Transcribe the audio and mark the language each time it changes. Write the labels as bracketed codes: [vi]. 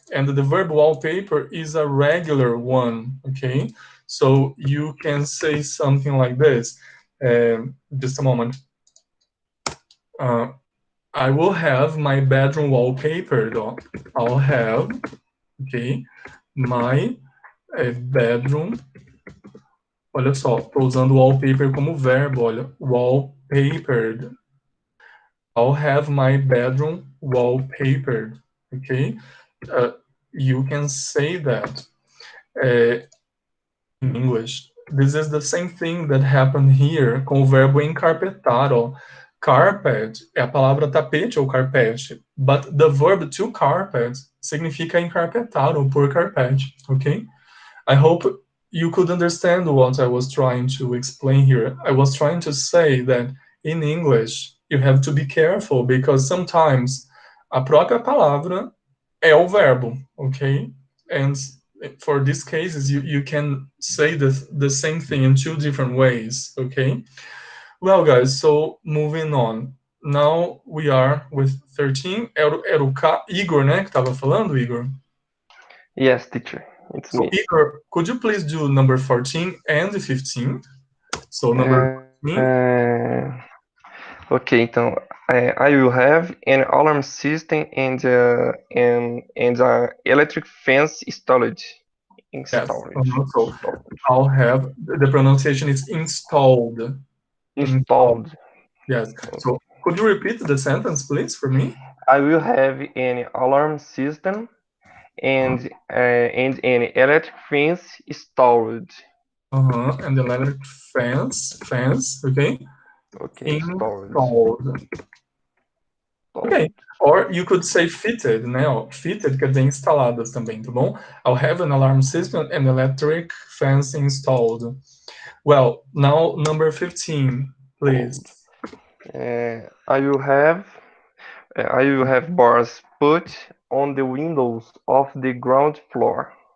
[en] And the verb wallpaper is a regular one, okay? So you can say something like this. Just a moment. I will have my bedroom wallpaper, though. I'll have ok? My bedroom. [pt] Olha só, estou usando wallpaper como verbo, olha. [en] Wallpapered. I'll have my bedroom wallpapered, okay? You can say that in English. This is the same thing that happened here [pt] com o verbo encarpetar, ó. Carpet é a palavra tapete ou carpete, [en] but the verb to carpet [pt] significa encarpetar ou pôr carpete, okay? [en] I hope you could understand what I was trying to explain here. I was trying to say that in English, you have to be careful because sometimes [pt] a própria palavra é o verbo, [en] okay? And for these cases, you can say the same thing in two different ways, okay? Well, guys, so moving on. Now we are with 13. [pt] Era o Igor, né, que estava falando, Igor? [en] Yes, teacher. It's So, me. Igor, could you please do number 14 and 15? So, number 14. Okay, então, I will have an alarm system and electric fence installed. Yes. So, I'll have, the pronunciation is installed. Installed. Yes. So, could you repeat the sentence, please, for me? I will have an alarm system and an electric fence installed. And the electric fence, okay? Okay, installed. Okay. Or you could say fitted, né? [pt] Fitted quer dizer instaladas também, tá bom? [en] I'll have an alarm system and electric fence installed. Well, now number 15, please. I will have bars put on the windows of the ground floor.